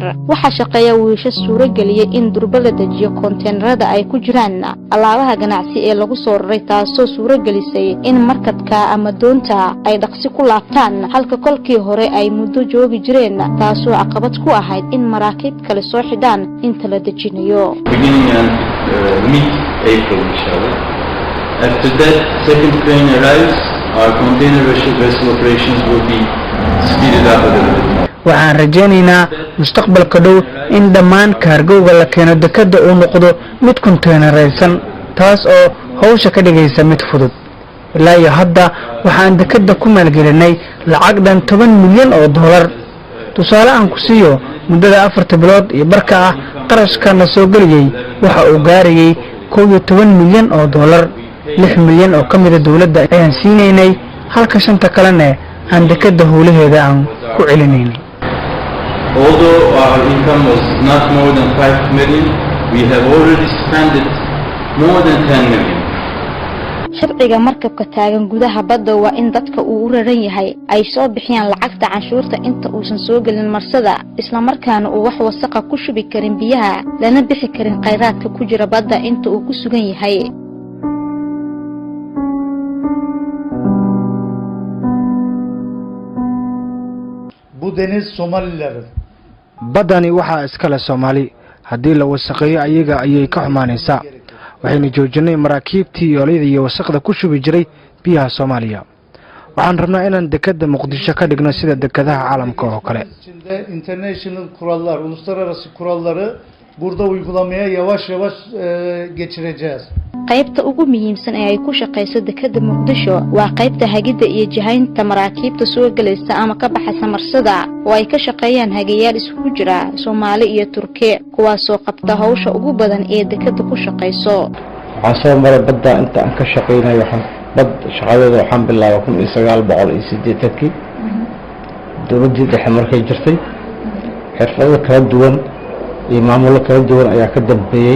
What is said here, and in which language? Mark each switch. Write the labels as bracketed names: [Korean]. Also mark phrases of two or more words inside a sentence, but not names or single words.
[Somali] waxa shaqeeya wiisha suuro galiyay in durba la dejiyo containerada ay ku jiraan alaabaha ganacsi ee lagu soo raray taasoo suuro galisay in markadka ama doonta ay dhaqsi ku laabtaan halka kolkii hore ay muddo joogi jireen taasoo caqabad ku ahayd in maraakiib kale soo xidhaan inta la dejinayo. [English] After that, second crane arrives, our container vessel operations will be speeded up a little bit. [Somali] waxaan rajaynaynaa mustaqbalka dhow in dhammaan kaargowga la keeno dekada uu noqdo mid containeraysan taas oo hawsha ka dhigaysa mid fudud. ilaa iyo hadda waxaan dekada ku maalgelinay lacag dhan 10 milyan oo dollar. tusaale aan ku siiyo muddada 4 bilood iyo barka ah qarashka na soo galiyay waxa uu gaarayay 11 milyan oo dollar. 6 milyan oo kamid ah dawladda ayaan siinaynay halka shanta kalena aan dekada howlaheeda aan ku celinaynay. [English] Although our income was not more than 5 million, we have already spent it more than 10 million. [Somali] sharciga markabka taagan gudaha badda waa in dadka uu u raran yahay ay soo bixiyaan lacagta canshuurta inta uusan soo galin marsada isla markaana uu wax wasakh ku shubi karin biyaha lana bixi karin kheyraadka ku jira badda inta uu ku sugan yahay. [Turkish] bu deniz Somalilerin. [Somali] badani waxa iskala Soomaali hadii la wasaqeeyo ayaga ayay ka xumaanaysaa. waxayna joojinay maraakiibtii yoolida iyo wasaqda ku shubi jiray biyaha Soomaaliya. waxaan rabnaa inaan dekada Muqdisho ka dhigno sida dekadaha caalamka oo kale. [Turkish] International kurallar, uluslararası kuralları burada uygulamaya yavaş yavaş geçireceğiz. [Somali] qaybta ugu muhiimsan ee ay ku shaqeyso dekada Muqdisho waa qaybta hagida iyo jihaynta maraakiibta soo galaysa ama ka baxaysa marsada oo ay ka shaqeeyaan hagayaal isku jira Soomaali iyo Turkiye kuwaas oo qabta hawsha ugu badan ee dekada ku shaqeyso. waxaan soo maray badda inta aan ka shaqeynayo bad shaqadeeda waxaan bilaabay 1980 dowladda dhexe markay jirtay xirfado kala duwan iyo maamulo kala duwan ayaa ka dambeeyay.